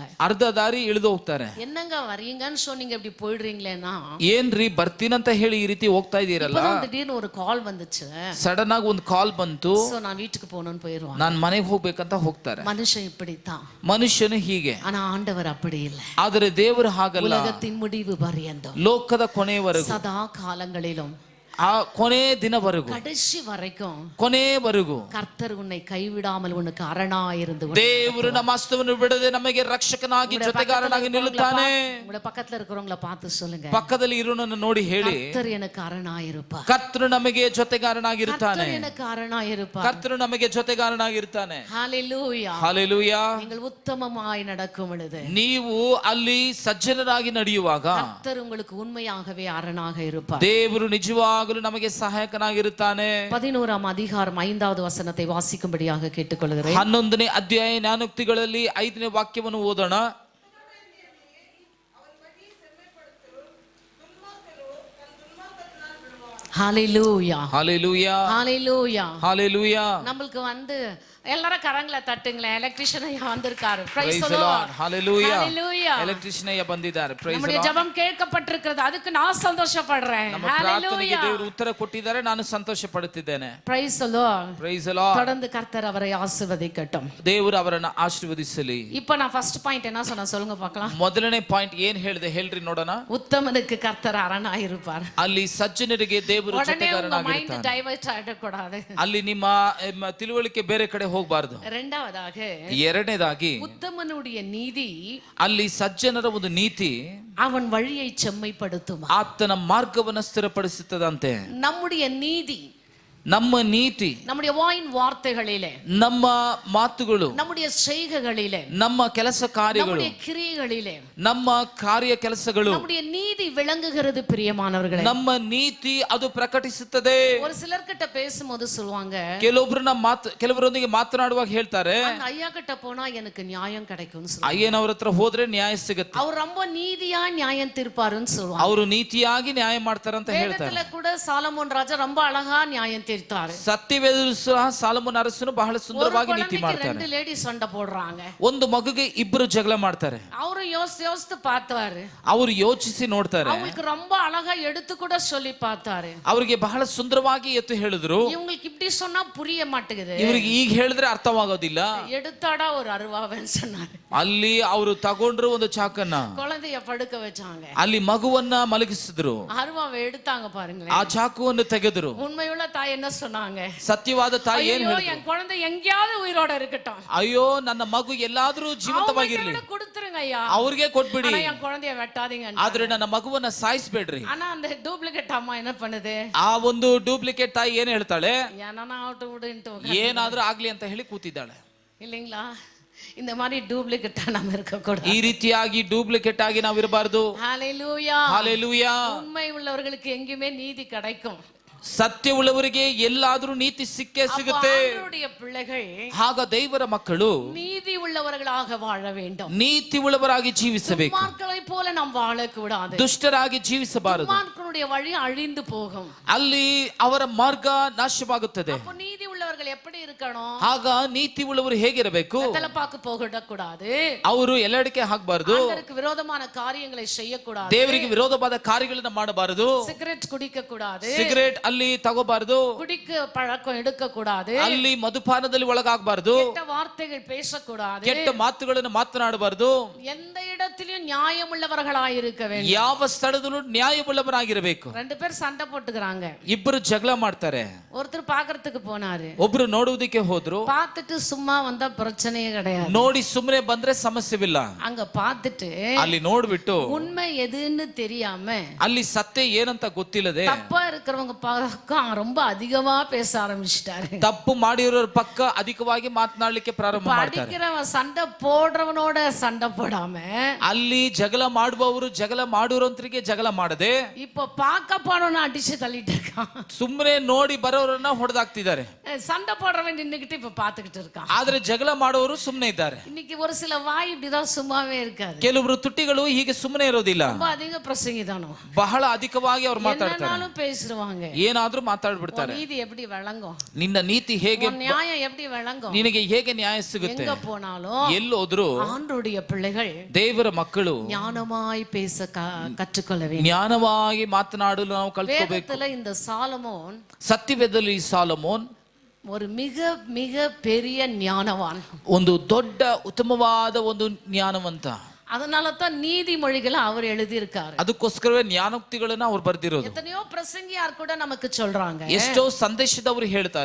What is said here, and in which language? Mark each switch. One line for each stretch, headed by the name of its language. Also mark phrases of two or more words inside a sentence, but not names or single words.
Kannada: ಅರ್ಧ ದಾರಿ ಇಳಿದು ಹೋಗ್ತಾರೆ.
Tamil: என்னங்க வரீங்கன்னு சொன்னீங்க இப்படி போயிடுறீங்களேன்னா,
Kannada: ಏನ್ರಿ ಬರ್ತೀನಂತ ಹೇಳಿ ಈ ರೀತಿ ಹೋಗ್ತಾ ಇದೀರಲ್ಲ,
Tamil: திடீர்னு ஒரு கால் வந்துச்சு,
Kannada: ಸಡನ್ ಆಗಿ ಒಂದು ಕಾಲ್ ಬಂತು,
Tamil: சோ நான் வீட்டுக்கு போகணும்னு போயிருவாங்க.
Kannada: ನಾನ್ ಮನೆಗೆ ಹೋಗ್ಬೇಕಂತ ಹೋಗ್ತಾರೆ.
Tamil: மனுஷன் இப்படித்தான்,
Kannada: ಮನುಷ್ಯನು ಹೀಗೆ,
Tamil: ஆனா ஆண்டவர் அப்படி இல்லை.
Kannada: ಆದರೆ ದೇವರು ಹಾಗಲ್ಲ.
Tamil: உலகத்தின் முடிவு பரியந்தம்,
Kannada: ಲೋಕದ ಕೊನೆಯವರೆಗೂ,
Tamil: சதா காலங்களிலும்,
Kannada: ಆ ಕೊನೆ ದಿನವರೆಗೂ,
Tamil: கடைசி வரைக்கும்
Kannada: ಕೊನೆಯವರೆಗೂ
Tamil: கர்த்தர் உன்னை கைவிடாமல் உனக்கு அரணா இருந்து
Kannada: ದೇವರು ನಮ್ಮ ಹಸ್ತವನ್ನು ಬಿಡದೆ ನಮಗೆ ರಕ್ಷಕನಾಗಿ ಜೊತೆಗಾರನಾಗಿ ನಿಲ್ಲುತ್ತಾನೆ.
Tamil: உங்க பக்கத்துல இருக்கிறவங்கள பார்த்து சொல்லுங்க,
Kannada: ಪಕ್ಕದಲ್ಲಿ ಇರೋನನ್ನು ನೋಡಿ ಹೇಳಿ,
Tamil: கர்த்தர் எனக்கு அரணா இருப்பார்,
Kannada: ಕರ್ತನು ನಮಗೆ ಜೊತೆಗಾರನಾಗಿರುತ್ತಾನೆ,
Tamil: கர்த்தர் எனக்கு அரணா இருப்பார்.
Kannada: ಕರ್ತನು ನಮಗೆ ಜೊತೆಗಾರನಾಗಿರ್ತಾನೆ.
Tamil: ஹalleluya.
Kannada: ಹಲ್ಲೆಲೂಯಾ.
Tamil: நீங்கள் உத்தமமாய் நடக்கும் பொழுது,
Kannada: ನೀವು ಅಲ್ಲಿ ಸಜ್ಜನರಾಗಿ ನಡೆಯುವಾಗ
Tamil: கர்த்தர் உங்களுக்கு உண்மையாகவே அரணாக இருப்பார்.
Kannada: ದೇವರು ನಿಜವಾಗಲೂ ನಮಗೆ ಸಹಾಯಕನಾಗಿರುತ್ತಾನೆ.
Tamil: 11ஆம் அதிகாரம் 5வது வசனத்தை வாசிக்கும்படியாக கேட்டுக்கொள்கிறேன்.
Kannada: 11ನೇ ಅಧ್ಯಾಯ ಜ್ಞಾನೋಕ್ತಿಗಳಲ್ಲಿ 5ನೇ ವಾಕ್ಯವನ್ನು ಓದೋಣ.
Tamil: ஹalleluya. ஹalleluya. ஹalleluya. ஹalleluya. நமக்கு எல்லாரும் கரங்களை தட்டுங்களேன். எலக்ட்ரிஷியன் ஐயா வந்திருக்காரு.
English: Praise the Lord. Hallelujah. Hallelujah.
Tamil: எலக்ட்ரிஷியன் ஐயா ಬಂದಿದ್ದಾರೆ.
English: Praise the
Tamil: நம்முடைய
English: Lord.
Tamil: ஜெபம் கேட்கப்பட்டிருக்கிறது, அதுக்கு நான் சந்தோஷப்படுறேன்.
Kannada: ನಮ್ಮ ಪ್ರಾರ್ಥನೆಗೆ ದೇವರು ಉತ್ತರ ಕೊಟ್ಟಿದ್ದಾರೆ, ನಾನು ಸಂತೋಷ ಪಡುತ್ತಿದ್ದೇನೆ.
English: Praise the Lord. Praise the Lord.
Tamil: தொடர்ந்து கர்த்தர் அவரை ஆசீர்வதிக்கட்டும்.
Kannada: ದೇವರು ಅವರನ್ನು ಆಶೀರ್ವದಿಸಲಿ.
Tamil: இப்போ நான்
English: first point
Tamil: என்ன சொன்னா சொல்லுங்க பார்க்கலாம்.
Kannada: ಮೊದಲನೇ ಪಾಯಿಂಟ್ ಏನ್ ಹೇಳಿದೆ ಹೇಳ್ರಿ ನೋಡೋಣ.
Tamil: உத்தமனுக்கு கர்த்தர் அரணாய் இருப்பார்.
Kannada: ಅಲ್ಲಿ ಸಜ್ಜನರಿಗೆ ದೇವರು ಜೊತೆಗಾರನಾಗಿರ್ತಾನೆ.
English: mind divert
Tamil: ஆகக்கூடாது.
Kannada: ಅಲ್ಲಿ ನಿಮ್ಮ ತಿಳುವಳಿಕೆ ಬೇರೆ ಕಡೆ ಹೋಗಬಾರದು. ಎರಡನೇದಾಗಿ
Tamil: ಉತ್ತಮನುடைய ನೀತಿ,
Kannada: ಅಲ್ಲಿ ಸಜ್ಜನರ ಒಂದು ನೀತಿ
Tamil: ಅವನ வழியை செம்மைப்படுத்தும்,
Kannada: ಆತನ ಮಾರ್ಗವನ್ನು ಸ್ಥಿರಪಡಿಸುತ್ತದಂತೆ.
Tamil: நம்முடைய நீதி,
Kannada: ನಮ್ಮ ನೀತಿ,
Tamil: நம்முடைய வாயின் வார்த்தைகளிலே,
Kannada: ನಮ್ಮ ಮಾತುಗಳು,
Tamil: நம்முடைய செய்கைகளிலே,
Kannada: ನಮ್ಮ ಕೆಲಸ ಕಾರ್ಯಗಳು,
Tamil: நம்முடைய கிரியைகளிலே,
Kannada: ನಮ್ಮ ಕಾರ್ಯ ಕೆಲಸಗಳು,
Tamil: நம்முடைய நீதி விளங்குகிறது. பிரியமானவர்களே,
Kannada: ನಮ್ಮ ನೀತಿ ಅದು ಪ್ರಕಟಿಸುತ್ತದೆ.
Tamil: ஒரு சிலர்கிட்ட பேசும்போது சொல்லுவாங்க,
Kannada: ಕೆಲವರೊಂದಿಗೆ ಮಾತನಾಡುವಾಗ ಹೇಳ್ತಾರೆ,
Tamil: ஐயா கிட்ட போனா எனக்கு நியாயம் கிடைக்கும்னு சொல்லுவாங்க.
Kannada: ಅಯ್ಯನವರ ಹತ್ರ ಹೋದ್ರೆ ನ್ಯಾಯ ಸಿಗುತ್ತೆ,
Tamil: அவர் ரொம்ப நீதியா நியாயம் தீர்ப்பாருன்னு சொல்லுவாங்க.
Kannada: ಅವರು ನೀತಿಯಾಗಿ ನ್ಯಾಯ ಮಾಡ್ತಾರಂತ ಹೇಳ್ತಾರೆ.
Tamil: வேதத்துல கூட சாலமோன் ராஜா ரொம்ப அழகா நியாயம் தீர்த்தாரு.
Kannada: ಸತ್ಯವೇದಲು ಸಹ ಸಾಲಮೋನ ಅರಸನು ಬಹಳ
Tamil: ஒரு
Kannada: ಸುಂದರವಾಗಿ ನೀತಿ
Tamil: குழந்தைக்கு
Kannada: ಮಾಡ್ತಾನೆ.
Tamil: 2 ಲೇಡಿ சண்டை போடுறாங்க.
Kannada: ಒಂದು ಮಗುಗೆ ಇಬ್ಬರು ಜಗಳ ಮಾಡ್ತಾರೆ.
Tamil: அவரு யோசித்து பார்த்தாரு.
Kannada: ಅವರು ಯೋಚಿಸಿ ನೋಡ್ತಾರೆ.
Tamil: அவங்களுக்கு ரொம்ப அழகா எடுத்து கூட சொல்லி பார்த்தாரு.
Kannada: ಅವರಿಗೆ ಬಹಳ ಸುಂದರವಾಗಿ ಎತ್ತು ಹೇಳಿದ್ರು.
Tamil: இவங்களுக்கு இப்படி சொன்னா புரிய மாட்டேங்குது.
Kannada: ಇವರಿಗೆ ಈಗ ಹೇಳಿದ್ರೆ ಅರ್ಥವಾಗೋದಿಲ್ಲ.
Tamil: எடுத்தாடா ஒரு அருவாவன்னு சொன்னாரு.
Kannada: ಅಲ್ಲಿ ಅವರು ತಗೊಂಡ್ರು ಒಂದು ಚಾಕನ್ನ,
Tamil: குழந்தைய படுக்க வச்சாங்க.
Kannada: ಅಲ್ಲಿ ಮಗುವನ್ನ ಮಲಗಿಸಿದ್ರು.
Tamil: அருவாவை எடுத்தாங்க பாருங்களேன்.
Kannada: ಆ ಚಾಕುವನ್ನು ತೆಗೆದರು.
Tamil: உண்மையுள்ள தாய் என்ன சொன்னாங்க?
Kannada: ಸತ್ಯವಾದ ತಾಯಿ ಏನ್
Tamil: ஐயோ
Kannada: ಹೇಳಿದ್ರು?
Tamil: என் குழந்தை எங்கேயாவது உயிரோட இருக்கட்டும்.
Kannada: ಅಯ್ಯೋ ನನ್ನ ಮಗು ಎಲ್ಲಾದ್ರೂ ಜೀವಂತವಾಗಿರ್ಲಿ,
Tamil: அவங்களுக்கு கொடுத்துருங்க ஐயா.
Kannada: ಅವ್ರಿಗೆ ಕೊಟ್ಬಿಡಿ,
Tamil: ஆனா என் குழந்தைய வெட்டாதீங்க.
Kannada: ಆದ್ರೆ ನನ್ನ ಮಗುವನ್ನ ಸಾಯಿಸ್ಬೇಡ್ರಿ.
Tamil: ஆனா அந்த டூப்ளிகேட் அம்மா என்ன பண்ணுது?
Kannada: ಆ ಒಂದು ಡೂಪ್ಲಿಕೇಟ್ ತಾಯಿ ಏನ್ ಹೇಳ್ತಾಳೆ?
Tamil: ஏன்னா ஆட்டு விடுன்ட்டு
Kannada: ಏನಾದ್ರೂ ಆಗ್ಲಿ ಅಂತ ಹೇಳಿ ಕೂತಿದ್ದಾಳೆ.
Tamil: இல்லைங்களா? இந்த மாதிரி டூப்ளிகேட்டா நம்ம இருக்க கூடாது.
Kannada: ಈ ರೀತಿಯಾಗಿ ಡೂಪ್ಲಿಕೇಟ್ ಆಗಿ ನಾವು ಇರಬಾರದು.
Tamil: ஹalleluya.
Kannada: ಹಾಲೆಲೂಯಾ.
Tamil: உண்மை உள்ளவர்களுக்கு எங்கேயுமே நீதி கிடைக்கும்.
Kannada: ಸತ್ಯ ಉಳ್ಳವರಿಗೆ ಎಲ್ಲಾದ್ರೂ ನೀತಿ ಸಿಕ್ಕೇ ಸಿಗುತ್ತೆ.
Tamil: அவருடைய பிள்ளைகள்
Kannada: ಆಗ ದೇವರ ಮಕ್ಕಳು
Tamil: நீதி உள்ளவர்களாக வாழ வேண்டும்.
Kannada: ನೀತಿ ಉಳ್ಳವರಾಗಿ ಜೀವಿಸಬೇಕು.
Tamil: துன்மார்க்கரை போல நாம் வாழக்கூடாது.
Kannada: ದುಷ್ಟರಾಗಿ ಜೀವಿಸಬಾರದು.
Tamil: துன்மார்க்கனுடைய வழி அழிந்து போகும்.
Kannada: ಅಲ್ಲಿ ಅವರ ಮಾರ್ಗ ನಾಶವಾಗುತ್ತದೆ.
Tamil: அப்ப நீதி உள்ளவர்கள் எப்படி இருக்கணும்?
Kannada: ಆಗ ನೀತಿ ಉಳ್ಳವರು ಹೇಗಿರಬೇಕು?
Tamil: வெத்தலை பாக்கு போகக்கூடாது.
Kannada: ಅವರು ಎಲ್ಲೆಡಕ್ಕೆ ಹಾಕಬಾರದು.
Tamil: ஆண்டவருக்கு விரோதமான காரியங்களை செய்யக்கூடாது.
Kannada: ದೇವರಿಗೆ ವಿರೋಧವಾದ ಕಾರ್ಯಗಳನ್ನು ಮಾಡಬಾರದು.
Tamil: சிகரெட் குடிக்க கூடாது.
Kannada: ಸಿಗರೇಟ್ ಅಲ್ಲಿ ತಗೋಬಾರದು.
Tamil: குடிக்க பழக்கம் எடுக்க கூடாது.
Kannada: ಅಲ್ಲಿ ಮಧುಪಾನದಲ್ಲಿ ಒಳಗಾಗಬಾರದು.
Tamil: கெட்ட வார்த்தைகள் பேசக்கூடாது.
Kannada: ಕೆಟ್ಟ ಮಾತುಗಳನ್ನು ಮಾತನಾಡಬಾರದು.
Tamil: எந்த இடத்திலும் நியாயம் உள்ளவர்களாய் இருக்க வேண்டும்.
Kannada: ಯಾವ ಸ್ಥಳದಲ್ಲೂ ನ್ಯಾಯವುಳ್ಳವರಾಗಿರಬೇಕು.
Tamil: 2 பேர் சண்டை போட்டுக்கறாங்க.
Kannada: ಇಬ್ಬರು ಜಗಳ ಮಾಡ್ತಾರೆ.
Tamil: ஒருத்தர் பார்க்கிறதுக்கு போனாரு.
Kannada: ಒಬ್ರು ನೋಡುವುದಕ್ಕೆ ಹೋದ್ರು.
Tamil: பார்த்துட்டு சும்மா வந்தா பிரச்சனையே கிடையாது.
Kannada: ನೋಡಿ ಸುಮ್ಮನೆ ಬಂದ್ರೆ ಸಮಸ್ಯೆವಿಲ್ಲ.
Tamil: அங்க பார்த்துட்டு
Kannada: ಅಲ್ಲಿ ನೋಡ್ಬಿಟ್ಟು
Tamil: உண்மை எதுன்னு தெரியாம
Kannada: ಅಲ್ಲಿ ಸತ್ಯ ಏನಂತ ಗೊತ್ತಿಲ್ಲದೆ
Tamil: தப்பா இருக்கிறவங்க பக்கம் ரொம்ப அதிகமா பேச ஆரம்பிச்சிட்டாரு.
Kannada: ತಪ್ಪು ಮಾಡಿರೋರ ಪಕ್ಕ ಅಧಿಕವಾಗಿ ಮಾತನಾಡಲಿಕ್ಕೆ ಪ್ರಾರಂಭ ಮಾಡ್ತಾರೆ.
Tamil: அடிக்கிறவன் சண்டை போடுறவனோட சண்டை போடாம
Kannada: ಅಲ್ಲಿ ಜಗಳ ಮಾಡುವವರು ಜಗಳ ಮಾಡುವರಂತರಿಗೆ ಜಗಳ ಮಾಡದೆ
Tamil: இப்ப பார்க்க போனவன அடிச்சு தள்ளிட்டு இருக்கான்.
Kannada: ಸುಮ್ಮನೆ ನೋಡಿ ಬರೋರನ್ನ ಹೊಡೆದಾಕ್ತಿದ್ದಾರೆ.
Tamil: சண்டை போடுறவன் நின்னுகிட்டு இப்ப பாத்துக்கிட்டு இருக்கான்.
Kannada: ಆದ್ರೆ ಜಗಳ ಮಾಡುವವರು ಸುಮ್ಮನೆ ಇದ್ದಾರೆ.
Tamil: இன்னைக்கு ஒரு சில வாய் இப்படிதான் சும்மாவே இருக்காது.
Kannada: ಕೆಲವರು ತುಟಿಗಳು ಹೀಗೆ ಸುಮ್ಮನೆ ಇರೋದಿಲ್ಲ.
Tamil: ரொம்ப அதிக பிரசங்கிதானோ,
Kannada: ಬಹಳ ಅಧಿಕವಾಗಿ ಅವ್ರು ಮಾತಾಡ್ತಾರೆ.
Tamil: என்னன்னாலும் பேசுவாங்க.
Kannada: ಏನಾದ್ರೂ ಮಾತಾಡ್ಬಿಡ್ತಾರೆ.
Tamil: நீதி எப்படி விளங்கும்?
Kannada: ನಿನ್ನ ನೀತಿ ಹೇಗೆ,
Tamil: நியாயம் எப்படி விளங்கும்?
Kannada: ನಿನಗೆ ಹೇಗೆ ನ್ಯಾಯ ಸಿಗುತ್ತೆ?
Tamil: எங்க போனாலும்
Kannada: ಎಲ್ಲೋದ್ರು
Tamil: ஆண்டவருடைய பிள்ளைகள்
Kannada: ದೇವರ ಮಕ್ಕಳು
Tamil: ஞானமாய் பேச கற்றுக்கொள்ள வேண்டும்.
Kannada: ಜ್ಞಾನವಾಗಿ ಮಾತನಾಡಲು ನಾವು ಕಲ್ತ್ಕೋಬೇಕು.
Tamil: வேதத்துல இந்த சாலமோன்
Kannada: ಸತ್ಯವೇದದಲ್ಲಿ ಸಾಲಮೋನ್
Tamil: ஒரு மிக மிக பெரிய ஞானவான்.
Kannada: ಒಂದು ದೊಡ್ಡ ಉತ್ತಮವಾದ ಒಂದು ಜ್ಞಾನವಂತ.
Tamil: அதனால தான் நீதிமொழிகளை அவர் எழுதியிருக்காரு.
Kannada: ಅದಕ್ಕೋಸ್ಕರವೇ ಜ್ಞಾನೋಕ್ತಿಗಳನ್ನ ಅವ್ರು ಬರ್ದಿರೋದು.
Tamil: எத்தனையோ பிரசங்கியார் கூட நமக்கு சொல்றாங்க,
Kannada: ಎಷ್ಟೋ ಸಂದೇಶದವರು ಹೇಳ್ತಾರೆ,